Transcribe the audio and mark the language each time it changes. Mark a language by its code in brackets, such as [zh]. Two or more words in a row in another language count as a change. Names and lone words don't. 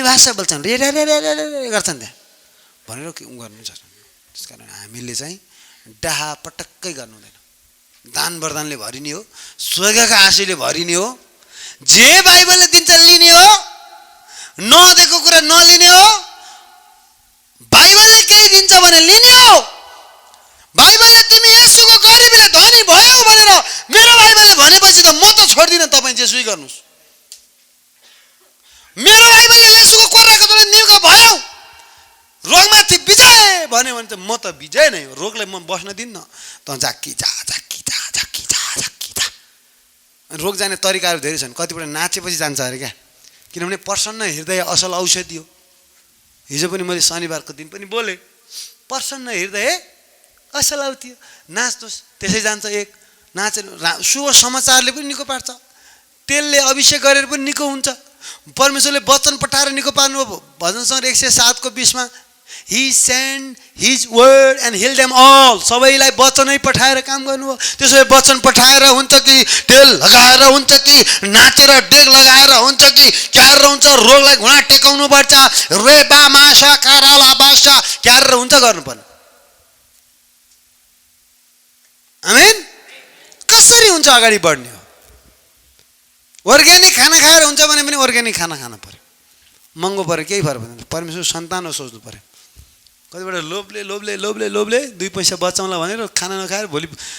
[ne] भाषा बोल्छन् रे रे रे रे रे गर्छन् त्यहाँ भनेर के गर्नु सक्छ त्यस कारण हामीले चाहिँ डाहा पटक्कै गर्नु हुँदैन दान वरदानले भरिने हो स्वर्गका आशीले भरिने हो जे बाइबलले दिन्छ लिने हो नदिएको कुरा नलिने हो बाइबलले केही दिन्छ भने लिने हो बाइबलले तिमी येशूको गरिबीले धनी भयो भनेर मेरो बाइबलले भनेपछि त म त छोड्दिनँ तपाईँ जेसुकै गर्नुहोस् मेरो बाइबलले येशूको कोराको जसले निको भयो रोगमाथि विजय भन्यो भने त म त विजय नै हो रोगलाई म बस्न दिन्न त झाक्की जा झाक्की जा झाक्की जा झाक्की जा रोग जाने तरिकाहरू धेरै छन् कतिपल्ट नाचेपछि जान्छ अरे क्या किनभने प्रसन्न हृदय असल औषधि हो हिजो पनि मैले शनिबारको दिन पनि बोलेँ प्रसन्न हृदय असल औषधि हो नाच्नुहोस् त्यसै जान्छ एक नाचेर शुभ समाचारले पनि निको पार्छ तेलले अभिषेक गरेर पनि निको हुन्छ परमेश्वरले वचन पठाएर निको पार्नुभयो भजन सङ्ग्रह 107 को 20 मा [en] He sent His word and healed them all. [ne] सबैलाई वचनै पठाएर काम गर्नुभयो त्यसो भए वचन पठाएर हुन्छ कि तेल लगाएर हुन्छ कि नाचेर डेग लगाएर हुन्छ कि क्यार हुन्छ रोगलाई घुँडा टेकाउनु पर्छ रेबा मासा काराला बासा क्यार हुन्छ गर्नुपर्ने आमेन कसरी हुन्छ अगाडि बढ्ने हो अर्ग्यानिक खाना खाएर हुन्छ भने पनि अर्ग्यानिक खाना खानु पर्यो महँगो पर्यो केही फरक पर्दैन परमेश्वर सन्तान हो सोच्नु पर्यो कतिबाट लोभले लोभले लोभले लोभले 2 पैसा बचाउँला भनेर खाना नखाएर भोलि